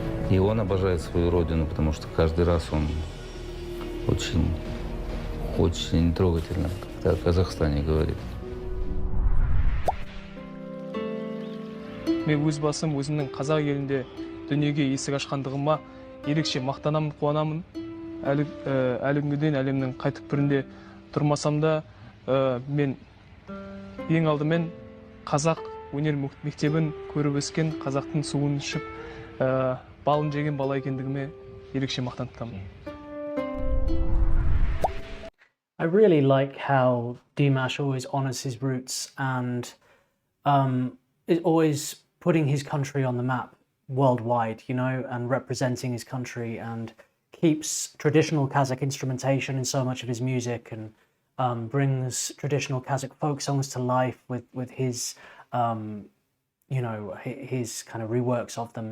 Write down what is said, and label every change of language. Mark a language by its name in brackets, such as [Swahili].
[Russian] И он обожает свою родину, потому что каждый раз он очень трогательно, как о Казахстане говорит. [Kazakh] Мен өз басым өзімнің қазақ елінде дүниеге есік ашқандығыма ерекше мақтанамын, қуанамын. Әлі күнге дейін әлемнің қай түкпірінде тұрмасам да, мен ең алдымен қазақ өнер мектебін көріп өскен, қазақтың суын ішіп, балын жеген бала екендігіме ерекше мақтанып тұрамын. [English] I really like how Dimash always honors his roots and is always putting his country on the map worldwide, you know, and representing his country, and keeps traditional Kazakh instrumentation in so much of his music, and brings traditional Kazakh folk songs to life with his, you know, his kind of reworks of them.